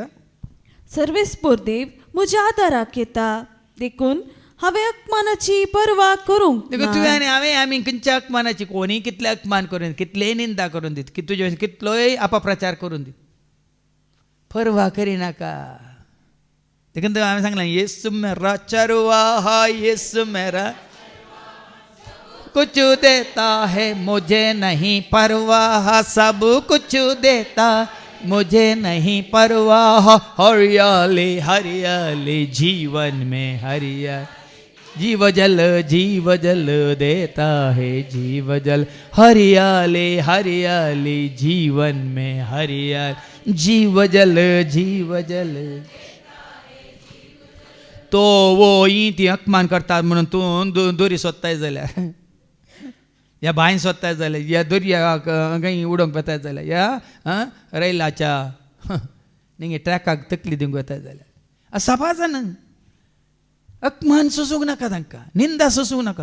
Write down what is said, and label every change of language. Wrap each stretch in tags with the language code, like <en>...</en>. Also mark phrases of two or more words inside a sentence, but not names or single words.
<kok>सर्वेस्पोर देव म्हज्या आदाराक येता. देखून हांवें अपमानाची पर्वा करूंक देखून तुवें आनी हांवें आमी खंयच्या अपमानाची कोणी कितले अपमान करून कितलेय निंदा करून दीत की तुजे कितलोय अपप्रचार करून दीत पर्वा करिनाका. देखून हांवें सांगलें</kok> <hi>येसु मेरा चरवा हा येसु मेरा कुछ देता है मुझे नहीं परवाह, सब कुछ देता मुझे नहीं परवाह. हरियाली हरियाली जीवन में हरियाली, जीव जल देता है जीव जल. हरियाली हरियाली जीवन में हरियाली, जीव जल.</hi> <kok>तो वो ती अपमान करतात म्हणून तूं दोरी सोदताय जाल्यार, ह्या बांय सोदताय जाल्यार, ह्या दर्या खंय उडोवंक वताय जाल्यार, ह्या रेलाच्या निंगे ट्रॅकाक तकली दिवंक वताय जाल्यार सपाज न्हय. अपमान सोसूंक नाका तांकां, निंदा सोसूंक नाका.</kok>